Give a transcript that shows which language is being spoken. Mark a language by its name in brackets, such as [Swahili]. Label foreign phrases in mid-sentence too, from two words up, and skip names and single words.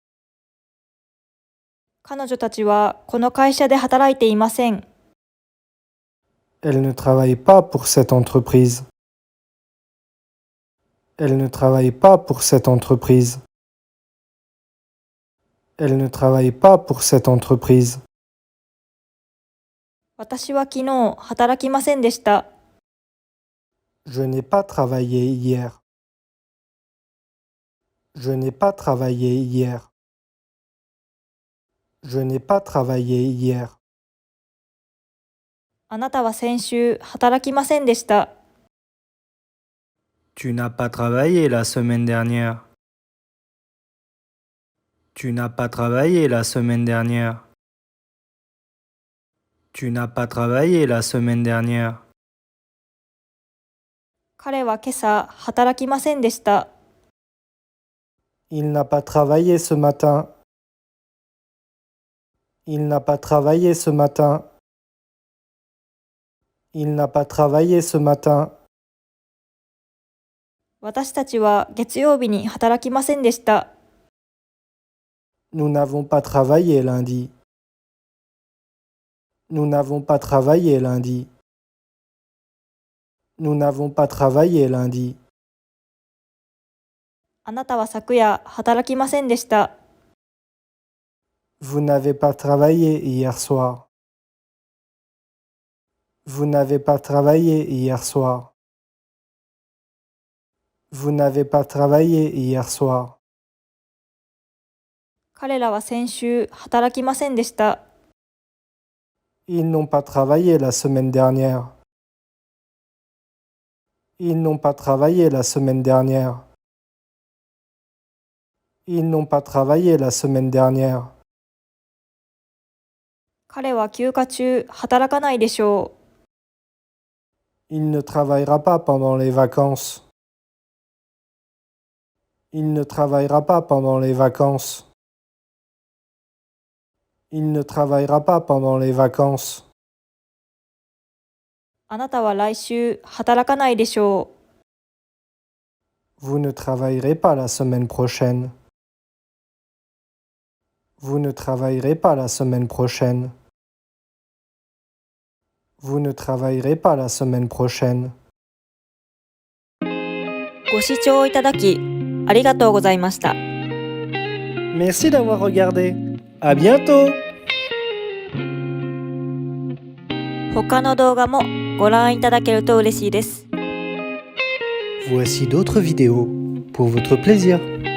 [Japanese] 彼女たちはこの会社で働いていません。 [French] Elle ne travaille pas pour cette entreprise. Elle ne travaille pas pour cette entreprise. Elle ne travaille pas pour cette entreprise. [Japanese] 私は昨日働きませんでした。 [French] Je n'ai pas travaillé hier. Je n'ai pas travaillé hier. Je n'ai pas travaillé hier. [Japanese] あなたは先週働きませんでした。 [French] Tu n'as pas travaillé la semaine dernière. Tu n'as pas travaillé la semaine dernière. Tu n'as pas travaillé la semaine dernière. [Japanese] 彼は今朝働きませんでした。 [French] Il n'a pas travaillé ce matin. Il n'a pas travaillé ce matin. Il n'a pas travaillé ce matin. [Japanese] 私たちは月曜日に働きませんでした。 [French] Nous n'avons pas travaillé lundi. Nous n'avons pas travaillé lundi. Nous n'avons pas travaillé lundi. [Japanese] あなたは昨夜働きませんでした。 [French] Vous n'avez pas travaillé hier soir. Vous n'avez pas travaillé hier soir. Vous n'avez pas travaillé hier soir. [Japanese] 彼らは先週働きませんでした。 [French] Ils n'ont pas travaillé la semaine dernière. Ils n'ont pas travaillé la semaine dernière. Ils n'ont pas travaillé la semaine dernière. [Japanese] 彼は休暇中働かないでしょう。 [French] Il ne travaillera pas pendant les vacances. Il ne travaillera pas pendant les vacances. Il ne travaillera pas pendant les vacances. [Japanese] あなたは来週働かないでしょう。 [French] Vous ne travaillerez pas la semaine prochaine. Vous ne travaillerez pas la semaine prochaine. Vous ne travaillerez pas la semaine prochaine. [Japanese] ご視聴いただきありがとうございました。 [French] Merci d'avoir regardé. À bientôt! [Japanese] 他の動画もご覧いただけると嬉しいです。 [French] Voici d'autres vidéos pour votre plaisir.